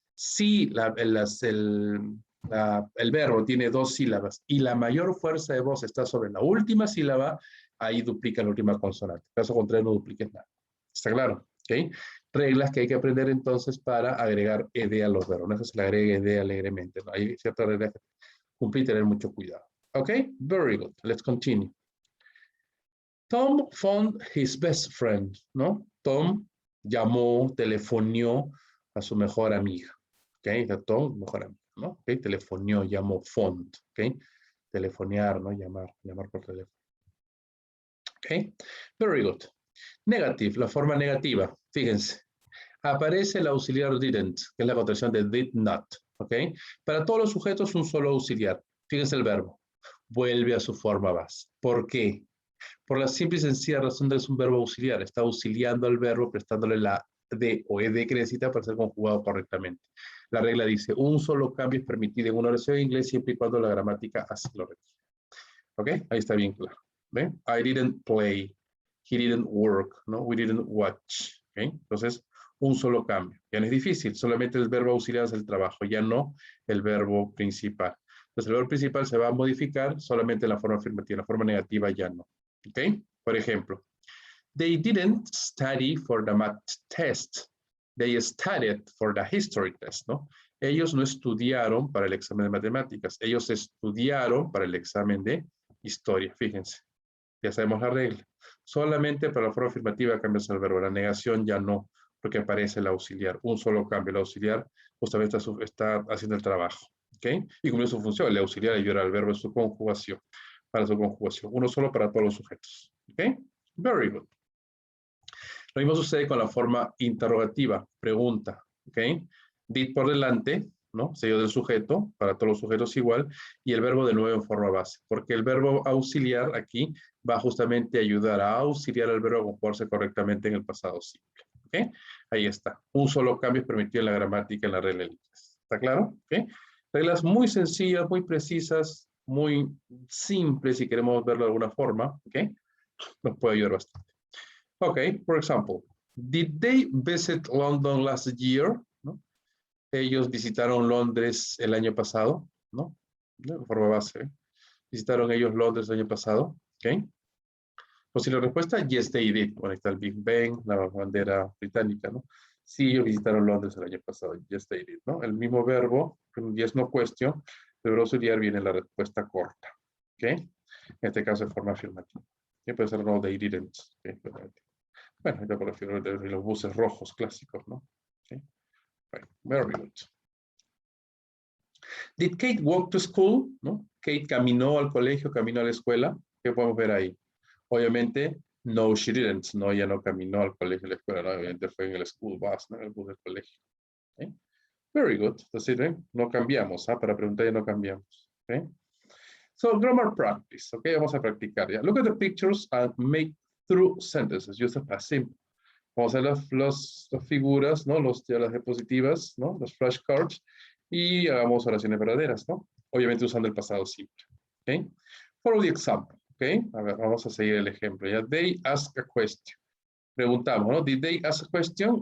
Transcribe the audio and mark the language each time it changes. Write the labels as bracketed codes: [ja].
[es] Si el verbo tiene dos sílabas y la mayor fuerza de voz está sobre la última sílaba, ahí duplica la última consonante. En caso contrario, no dupliques nada. ¿Está claro? ¿Ok? Reglas que hay que aprender entonces para agregar ed a los verbos. No es que se le agregue ed alegremente. ¿No? Hay ciertas reglas que cumplir y tener mucho cuidado. [en] ¿Ok? Very good. Let's continue. Tom phoned his best friend, ¿no? [es] Tom llamó, telefonió a su mejor amiga, ¿ok? Tom, mejor amiga, ¿no? ¿Ok? Telefonió, llamó, phoned, ¿ok? Telefonear, ¿no? Llamar por teléfono. ¿Ok? Very good. Negative, la forma negativa, fíjense. Aparece el auxiliar didn't, que es la contracción de did not, ¿ok? Para todos los sujetos, un solo auxiliar. Fíjense el verbo. Vuelve a su forma base. ¿Por qué? Por la simple y sencilla razón de que es un verbo auxiliar. Está auxiliando al verbo, prestándole la D o ED que necesita para ser conjugado correctamente. La regla dice, un solo cambio es permitido en una oración en inglés siempre y cuando la gramática así lo requiere. ¿Ok? Ahí está bien claro. ¿Ven? [en] I didn't play. He didn't work. [es] ¿No? [en] We didn't watch. [es] ¿Ok? Entonces, un solo cambio. Ya no es difícil. Solamente el verbo auxiliar es el trabajo, ya no el verbo principal. Entonces, el verbo principal se va a modificar solamente en la forma afirmativa. La forma negativa ya no. ¿Ok? Por ejemplo, [en] they didn't study for the math test. They studied for the history test, ¿no? [es] Ellos no estudiaron para el examen de matemáticas. Ellos estudiaron para el examen de historia. Fíjense, ya sabemos la regla. Solamente para la forma afirmativa cambias el verbo. La negación ya no, porque aparece el auxiliar. Un solo cambio. El auxiliar justamente está haciendo el trabajo. ¿Ok? Y cumple su función. El auxiliar ayuda al verbo en su conjugación. Para su conjugación. Uno solo para todos los sujetos. ¿Ok? Very good. Lo mismo sucede con la forma interrogativa, pregunta. ¿Ok? Did por delante, ¿no? Sello del sujeto, para todos los sujetos igual, y el verbo de nuevo en forma base, porque el verbo auxiliar aquí va justamente a ayudar a auxiliar al verbo a comportarse correctamente en el pasado simple. ¿Ok? Ahí está. Un solo cambio es permitido en la gramática en la regla del inglés. ¿Está claro? ¿Ok? Reglas muy sencillas, muy precisas, muy simples, si queremos verlo de alguna forma. ¿Ok? Nos puede ayudar bastante. [en] Okay, for example, did they visit London last year? [es] ¿No? Ellos visitaron Londres el año pasado, ¿no? De forma base. ¿Eh? Visitaron ellos Londres el año pasado, ¿ok? Posible respuesta, [en] yes, they did. [es] Bueno, ahí está el Big Ben, la bandera británica, ¿no? Sí, ellos visitaron Londres el año pasado, [en] yes, they did, [es] ¿no? El mismo verbo, yes, no question, el verbo auxiliar viene en la respuesta corta, ¿ok? En este caso, en forma afirmativa. ¿Okay? Puede ser [en] no, they didn't. [es] ¿Okay? Bueno, yo prefiero de los buses rojos clásicos, ¿no? [en] Okay. Right. Very good. Did Kate walk to school? ¿No? [es] Kate caminó al colegio, caminó a la escuela. ¿Qué podemos ver ahí? [en] Obviamente, no, she didn't. [es] No, ella no caminó al colegio, a la escuela. No, obviamente fue en el school bus, ¿no? El bus del colegio. Okay. Very good. Entonces, ¿ven? No cambiamos. ¿Ah? Para preguntar ya no cambiamos. Okay. [en] So, grammar practice. [es] Okay, vamos a practicar ya. [en] Look at the pictures and make through sentences. Use the past simple. [es] Vamos a hacer las figuras, ¿no? Las diapositivas, ¿no? Los flashcards. Y hagamos oraciones verdaderas, ¿no? Obviamente usando el pasado simple. ¿Ok? [en] Follow the example. [es] ¿Ok? A ver, vamos a seguir el ejemplo. [en] ¿Ya? They ask a question. [es] Preguntamos, ¿no? [en] Did they ask a question?